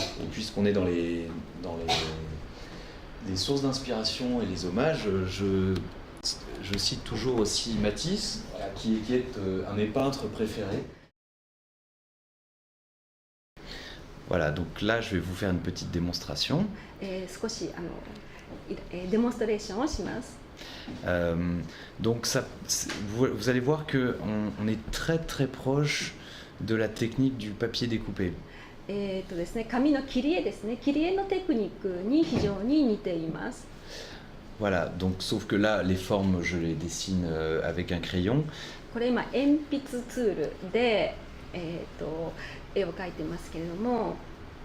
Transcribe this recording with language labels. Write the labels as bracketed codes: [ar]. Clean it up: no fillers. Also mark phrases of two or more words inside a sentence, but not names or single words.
[fr] Et puisqu'on est dans les sources d'inspiration et les hommages, je cite toujours aussi Matisse, qui est un de mes peintres préférés. Voilà, donc là je vais vous faire une petite démonstration. [ja] 少しデモンストレーションをします。 [fr] Donc vous allez voir qu'on est très très proche de la technique du papier découpé. [ja] ですね、紙の切り絵ですね、切り絵のテクニックに非常に似ています。 [fr] Voilà, donc sauf que là les formes je les dessine avec un crayon. [ja] これ今鉛筆ツールで絵を描いてますけれども。